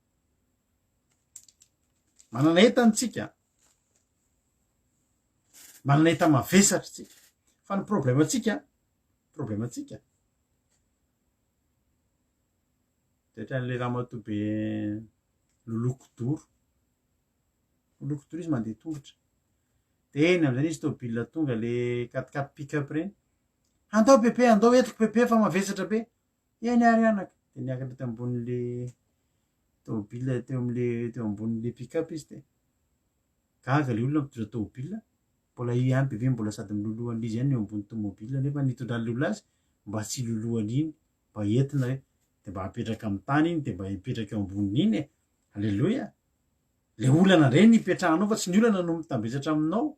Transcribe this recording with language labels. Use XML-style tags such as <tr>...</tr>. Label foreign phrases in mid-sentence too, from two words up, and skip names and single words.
<mg>Manana entana tsika, manana entana mavesatra tsika, fa ny problematsika dia le raha matoa-be loloko-doro. Loloko-doro izy mandeha tongotra. Dia eny amin'izany izy tômôbilina tonga le 4x4 pick-up reny. Andao bebe, andao entiko bebe fa mavesatra be. Eny ary anaka. Dia niakatra teo ambonin'le tômôbilina teo ambonin'le pick-up izy dia gaga le olona mitondra tômôbilina. Mbola io ihany bebe mbola sady milolohan'le izy ihany eo ambony tômôbilina nefa nitondran'le olona azy mba tsy lolohan'iny mba entina hoe dia mba hapetraka amin'ny tany iny dia mba hipetraka eo amboniny iny. Halleloia. Le olana reny hipetrahanao fa tsy ny olana no mitambesatra aminao.</mg>